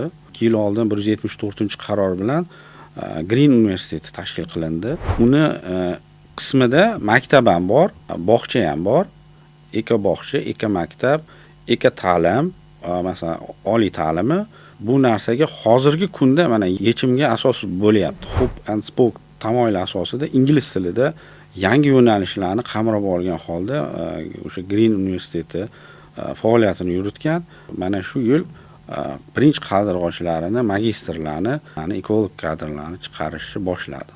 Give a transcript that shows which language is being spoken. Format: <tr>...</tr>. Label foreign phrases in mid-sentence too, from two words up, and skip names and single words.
<uz>2 yil oldin 174-qaror bilan Green universiteti tashkil qilindi. Uni qismida maktab ham bor, bog'cha ham bor. Eko bog'cha, eko maktab, eko ta'lim, masalan, oliy ta'limi bu narsaga hozirgi kunda mana yechimga asos bo'lyapti.</uz> <en>Hub and spoke</en> <uz>tamoyili asosida ingliz tilida yangi yo'nalishlarni qamrab olgan holda o'sha Green universiteti faoliyatini yuritgan. Mana shu yil birinchi qaldirg'ochlarini, magistrlarni, ya'ni ekolog kadrlarni chiqarishni boshladi.</uz>